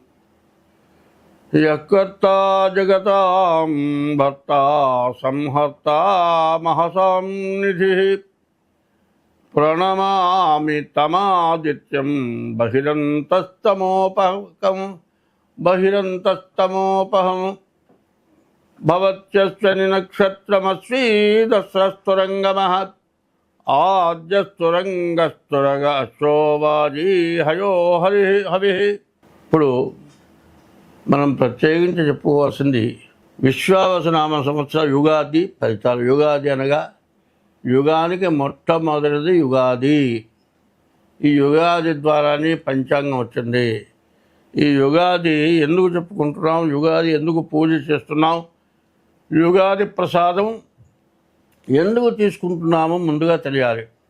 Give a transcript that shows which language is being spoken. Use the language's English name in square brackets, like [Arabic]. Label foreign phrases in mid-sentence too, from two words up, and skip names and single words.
[Sanskrit] यः कर्ता जगतां भर्ता संहर्ता महसां निधिः प्रणमामि तमादित्यं बहिरन्तस्तमोपहं भवत्यस्य नक्षत्रमस्वीदस्रस्तुरङ्गमः आद्यस्तुरङ्गस्तुरगश्चोवाजी हयो हविः। [Telugu] ఇప్పుడు మనం ప్రత్యేకించి చెప్పుకోవాల్సింది విశ్వావసనామ సంవత్సర యుగాది ఫలితాలు. యుగాది అనగా యుగానికి మొట్టమొదటిది యుగాది. ఈ యుగాది ద్వారానే పంచాంగం వచ్చింది. ఈ యుగాది ఎందుకు చెప్పుకుంటున్నాం, యుగాది ఎందుకు పూజ చేస్తున్నాం, యుగాది ప్రసాదం ఎందుకు తీసుకుంటున్నామో ముందుగా తెలియాలి.